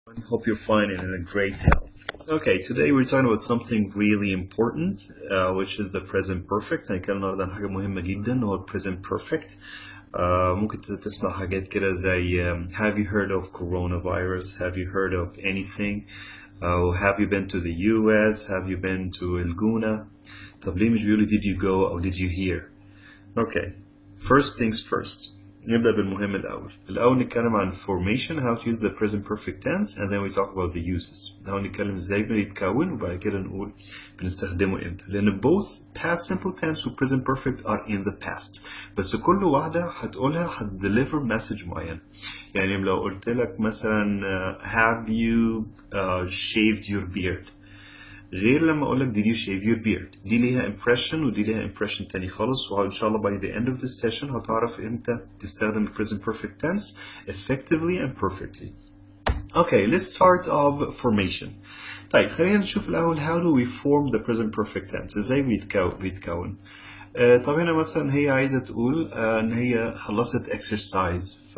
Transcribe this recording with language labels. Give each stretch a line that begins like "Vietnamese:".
English: I hope you're fine and in a great health. Okay, today we're talking about something really important, which is the present perfect.
Arabic: هنتكلم النهارده عن حاجة مهمة جدا هو present perfect. ممكن تسمع حاجات كده زي
English: have you heard of coronavirus? Have you heard of anything? Have you been to the US? Have you been to الجونة?
Arabic: طب ليه مش بيقولوا
English: did you go أو did you hear? Okay, first things first.
Arabic: نبدأ بالمهم الأول نتكلم عن
English: formation, how to use the present perfect tense, and then we talk about the uses.
Arabic: الأول نتكلم ازاي بيتكون وبعد كده نقول بنستخدمه امتى.
English: لأن both past simple tense و present perfect are in the past.
Arabic: بس كل واحدة هتقولها هتdeliver message معين. يعني لو قلت لك مثلا
English: have you shaved your beard؟
Arabic: غير لما اقول لك
English: did you shave your beard.
Arabic: دي ليها impression ودي ليها impression تاني خالص. وان شاء الله
English: by the end of this session
Arabic: هتعرف امتى تستخدم
English: present perfect tense effectively and perfectly. Okay, let's start off formation.
Arabic: طيب خلينا نشوف الاول
English: how do we form the present perfect tense.
Arabic: ازاي بيتكون. طب هنا مثلا هي عايزة تقول ان هي خلصت exercise.